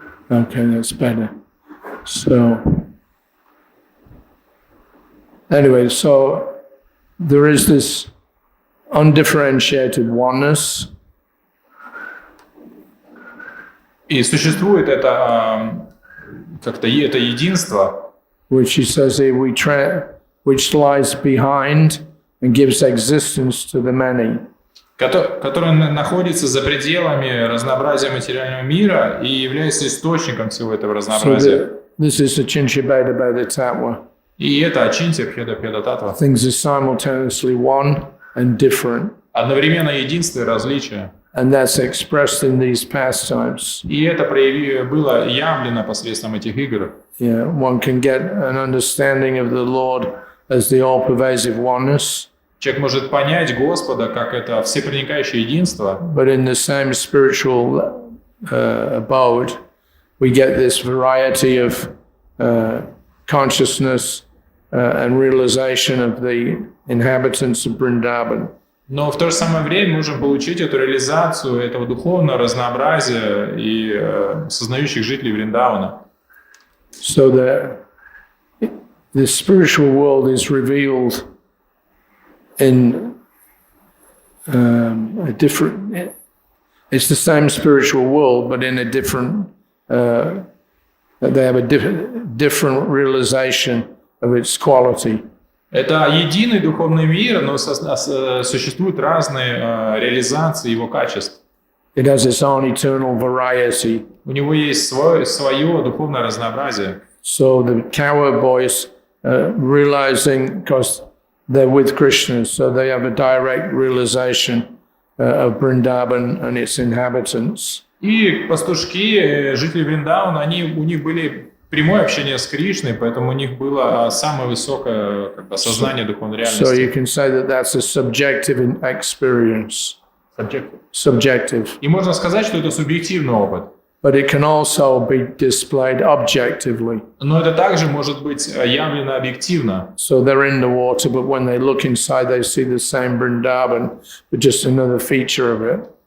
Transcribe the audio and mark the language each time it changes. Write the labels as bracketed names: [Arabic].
[English] Okay, that's better. So, anyway, so there is this undifferentiated oneness. [Russian] И существует это это единство, [English] which he says here, which lies behind and gives existence to the many. [Russian] которое находится за пределами разнообразия материального мира и является источником всего этого разнообразия. [English] This is Achintya Bheda Bheda Tattva. [Russian] И это Ачинтья Бхеда Бхеда Татва. [English] Things are simultaneously one and different. [Russian] Одновременно единство и различие. [English] And that's expressed in these pastimes. [Russian] И это было явлено посредством этих игр. [English] Yeah, one can get an understanding of the Lord as the all-pervasive oneness. [Russian] Человек может понять Господа как это всепроникающее единство. [English] But in the same spiritual abode, we get this variety of consciousness and realization of the inhabitants of Vrindavan. [Russian] Но в то же самое время можем получить эту реализацию этого духовного разнообразия и сознающих жителей Вриндавана. [English] So the spiritual world is revealed in a different. It's the same spiritual world, but in a different. They have a different realization of its quality. [Russian] Это единый духовный мир, но существуют разные реализации его качеств. [English] It has its own eternal variety. [Russian] У него есть свое духовное разнообразие. [English] So the cowboys realizing, because they're with Krishna, so they have a direct realization of Vrindavan and its inhabitants. [Russian] И пастушки, жители Вриндавана, у них были прямое общение с Кришной, поэтому у них было самое высокое осознание духовной реальности. [English] So you can say that that's a subjective experience. Subjective. [Russian] И можно сказать, что это субъективный опыт. [English] But it can also be displayed objectively. [Russian] Но это также может быть явлено объективно. [English] So they're in the water, but when they look inside, they see the same Vrindavan, but just another feature of it.